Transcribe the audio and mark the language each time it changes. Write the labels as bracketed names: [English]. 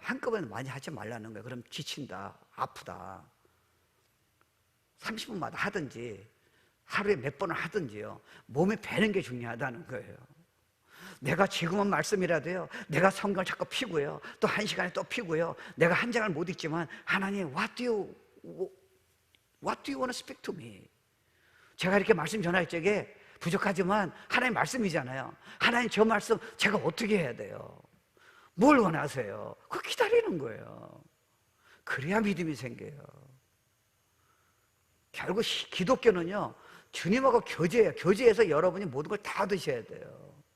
[Korean] 한꺼번에 많이 하지 말라는 거예요. 그럼 지친다, 아프다. 30분마다 하든지 하루에 몇 번을 하든지요. 몸에 배는 게 중요하다는 거예요. 내가 지금은 말씀이라도요 내가 성경을 자꾸 피고요 또 1시간에 또 피고요 내가 한 장을 못 읽지만 하나님 [English] what do you What do you want to speak to me? [Korean] 제가 이렇게 말씀 전할 적에 부족하지만 하나님 말씀이잖아요. 하나님 저 말씀 제가 어떻게 해야 돼요? 뭘 원하세요? 그거 기다리는 거예요. 그래야 믿음이 생겨요. 결국 기독교는요, 주님하고 교제예요. 교제해서 여러분이 모든 걸 다 드셔야 돼요.